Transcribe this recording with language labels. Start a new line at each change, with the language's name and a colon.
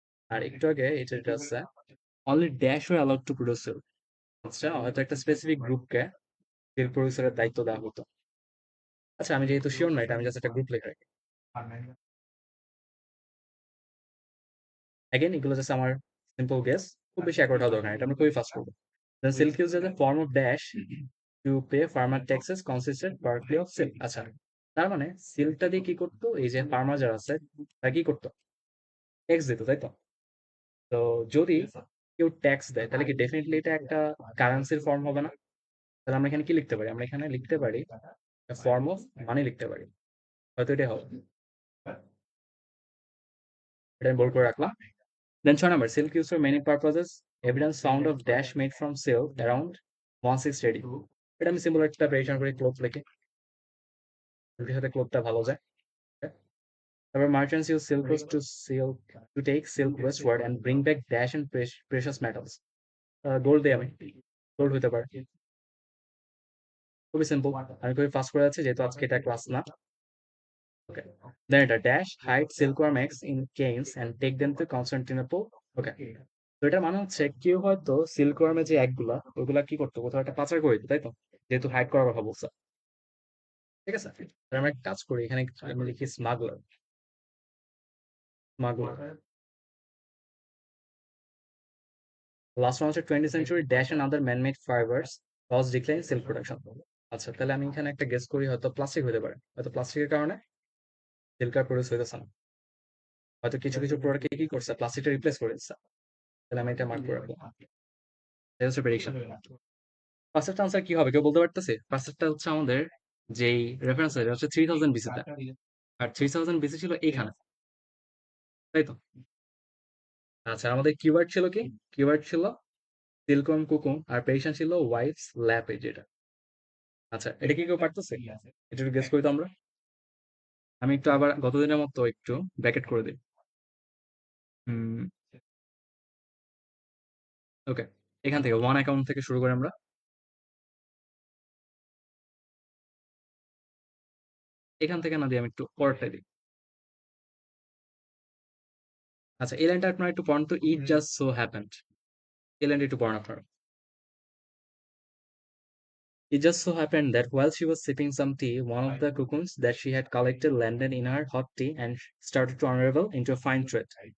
Bangla: আর একটু আগে এটা যেটা আছে,
English: Only dash were allowed to produce silk.
Bangla: আচ্ছা, হয়তো একটা স্পেসিফিক গ্রুপকে সিল্ক প্রডিউসারের দায়িত্ব দেওয়া হতো। আচ্ছা, আমি যেহেতু শিওর না, এটা আমি জাস্ট একটা গ্রুপ লিখে রাখি। অ্যাগেন এগুলো জাস্ট আমার সিম্পল গেস, খুব বেশি অ্যাকোর্ড হওয়া দরকার নেই, এটা আমরা খুবই ফাস্ট করবো।
English: The silk uses a form of dash to pay farmer taxes consisted partly of silk.
Bangla: আচ্ছা, তার মানে সিল্কটা দিয়ে কি করতো, এই যে ফার্মার যারা আছে তারা কি করতো, ট্যাক্স দিত, তাই তো? তো যদি কেউ ট্যাক্স দেয়, তাহলে কি ডেফিনেটলি এটা একটা কারেন্সির ফর্ম হবে না? তাহলে আমরা এখানে কি লিখতে পারি, আমরা এখানে লিখতে পারি ফর্ম অফ মানি লিখতে পারি। হয়তো এটা হবে, এটা আমি বোল্ড করে রাখলাম।
English: Then 6 number, silk used for many purposes. Evidence found of dash made from silk around 1/6 ready.
Bangla: এটা আমি সিম্পল একটা ভেরিয়েশন করে ক্লোথ লিখে, সিল্কের সাথে ক্লোথটা ভালো যায়। Okay?
English: তারপর merchants use silk to take silk westward and bring back dash and precious metals.
Bangla: Gold দিয়ে আমি, গোল্ড হতে পারে। খুবই সিম্পল, আমি খুবই ফাস্ট করে যাচ্ছি যেহেতু আজকে এটা ক্লাস না।
English: Okay, then এটা dash hide silkworm eggs in canes and take them to Constantinople.
Bangla: ওকে, তো এটা মানে হচ্ছে কেউ হয়তো সিল্কওয়ার্মের যে এগ গুলা ওইগুলা কি করতো, কোথাও একটা পাচার করে দিত, তাই তো? যেহেতু হাইড করার কথা বলছে। ঠিক আছে, তাহলে আমরা একটা কাজ করি, এখানে আমি লিখি স্মাগলার।
English: Smuggler last one হচ্ছে 20th century dash and other man-made fibers cause decline in silk production.
Bangla: আচ্ছা, তাহলে আমি এখানে একটা গেস করি, হয়তো প্লাস্টিক হতে পারে, হয়তো প্লাস্টিকের কারণে সিল্ক আর প্রডিউস হইতেছে না। হয়তো কিছু কিছু প্রোডাক্টকে কি করছে, প্লাস্টিকটা রিপ্লেস করে দিচ্ছে। তাহলে আমি এটা মার্ক করে রাখবো। এটা হচ্ছে প্রেডিকশন। ফার্স্টের আনসার কি হবে কেউ বলতে পারতেছে? ফার্স্টটা হচ্ছে আমাদের যেই রেফারেন্স, এটা হচ্ছে 3000 বিসিতে, আর 3000 বিসি ছিল এইখানে, তাই তো? আচ্ছা, আমাদের কিওয়ার্ড ছিল কি? কিওয়ার্ড ছিল সিল্কম কুকুম, আর পেশেন্ট ছিল ওয়াইফস ল্যাপ, যেটা। আচ্ছা, এটা কি কেউ পারতেছে? এটা একটু গেস করি তো আমরা। আমি একটু আবার গতদিনের মতো একটু ব্র্যাকেট করে দিই। হুম, ওকে, এখান থেকে ওয়ান অ্যাকাউন্ট থেকে শুরু করে আমরা এখান থেকে না দিয়ে আমি একটু পরেরটা দিই। আচ্ছা, এই লাইনটা আপনার একটু পড়েন তো,
English: It just so happened.
Bangla: এই লাইনটা একটু পড়েন আপনারা।
English: It just so happened that while she was sipping some tea, one of the cocoons that she had collected landed in her hot tea and started to unravel into a fine thread.